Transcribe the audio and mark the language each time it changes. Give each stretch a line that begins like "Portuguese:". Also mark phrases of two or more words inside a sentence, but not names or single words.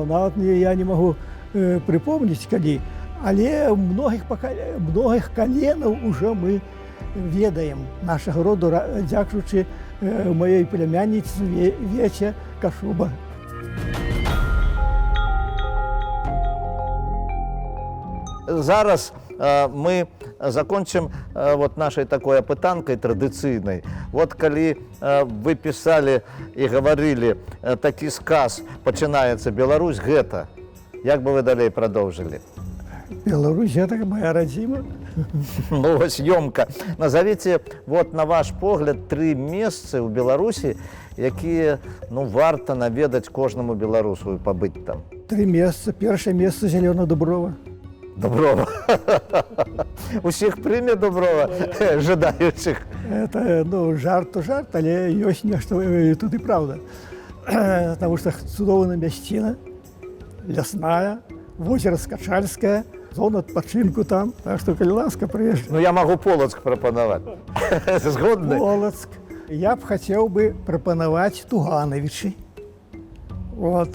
Belarusian: Нават я не магу прыпомніць, калі. Але многіх каленаў ўжо мы ведаем нашага роду, дзякуючы маёй племянніцы Веце Кашуба. Зараз мы закончым вот нашей такой апытанкай традыцыйнай. Вот калі вы пісалі і гаварылі такі сказ «Пачынаецца Беларусь гэта», як бы вы далей прадоўжылі?
Russian: Беларусь – это моя родина.
Belarusian: Ну, вось ёмка.
Russian: Назовите, вот на ваш
Belarusian: погляд, 3 месцы ў Беларусі, якія, ну, варта наведаць кожнаму беларусу і пабыць там. 3 месца. Першае месца – Зелёна Дуброва. Дуброва. Усіх прыме Дуброва, жадаючых. Это, ну, жарт то жарт, але ёсць нешта тут і правда.
Russian: Потому что
Belarusian: цудоўная мясціна, лясная, возера Скачальскае, зона адпачынку там. Так што, калі ласка, прыезджай. Ну, я магу Полацк прапанаваць. Згодны? Полацк. Я б хацеў бы прапанаваць Туганавічы. Вот.